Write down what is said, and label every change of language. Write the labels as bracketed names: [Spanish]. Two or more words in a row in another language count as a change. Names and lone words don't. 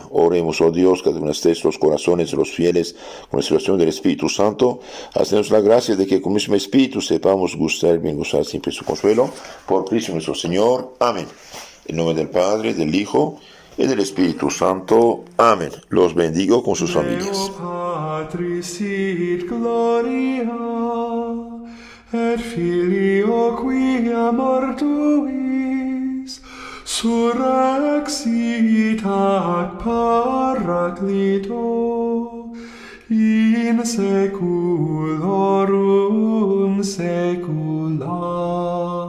[Spanish] Oremos, oh Dios, que admonestéis los corazones de los fieles con la inspiración del Espíritu Santo. Haznos la gracia de que con el mismo Espíritu sepamos gustar y bien gozar siempre su consuelo. Por Cristo nuestro Señor. Amén. En nombre del Padre, del Hijo y del Espíritu Santo. Amén. Los bendigo con sus familias. [Latin] Patris sit gloria, et Filio quia mortuis, surrexit ac Paraclito, in seculorum secula.